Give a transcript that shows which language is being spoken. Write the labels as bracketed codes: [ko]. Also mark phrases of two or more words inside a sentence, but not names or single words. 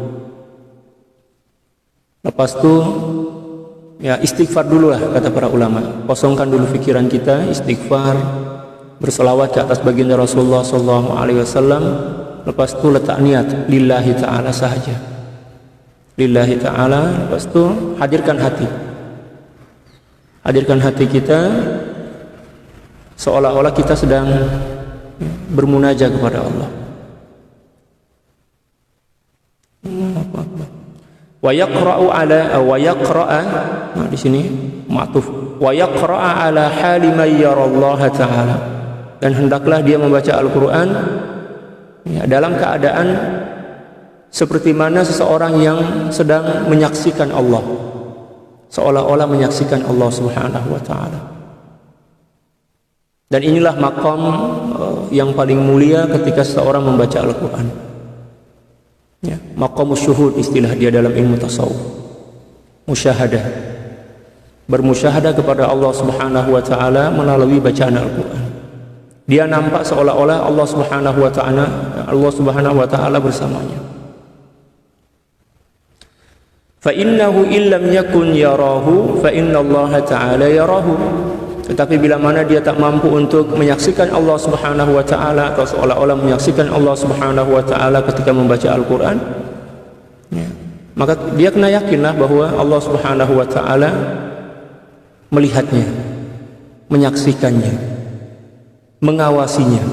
[ms] Lepas itu ya istighfar dulu lah, kata para ulama. Kosongkan dulu pikiran kita, istighfar, berselawat ke atas baginda Rasulullah SAW. Lepas itu letak niat [ar] لله تعالى [ms] sahaja, [ar] لله تعالى. [ms] Lepas itu hadirkan hati kita seolah-olah kita sedang bermunajat kepada Allah. [ar] ويقرأ, [ms] nah di sini ma'tuf, [ar] ويقرأ على حال من يرى الله تعالى, [ms] dan hendaklah dia membaca Al-Qur'an ya, dalam keadaan seperti mana seseorang yang sedang menyaksikan Allah, seolah-olah menyaksikan Allah [ar] سبحانه وتعالى. [ms] Dan inilah maqam yang paling mulia ketika seseorang membaca Al-Qur'an. Ya, [ar] مقام الشهود [ms] istilah dia dalam ilmu tasawuf. Musyahadah, bermusyahadah kepada Allah [ar] سبحانه وتعالى [ms] melalui bacaan Al-Qur'an. Dia nampak seolah-olah Allah [ar] سبحانه وتعالى [ms] bersamanya. [ar] فإنه إن لم يكن يراه فإن الله تعالى يراه. [ms] Tetapi bila mana dia tak mampu untuk menyaksikan Allah [ar] سبحانه وتعالى [ms] atau seolah-olah menyaksikan Allah [ar] سبحانه وتعالى [ms] ketika membaca Al-Qur'an, ya, maka dia kena yakinlah bahwa Allah Subhanahu wa taala melihatnya, menyaksikannya, mengawasinya.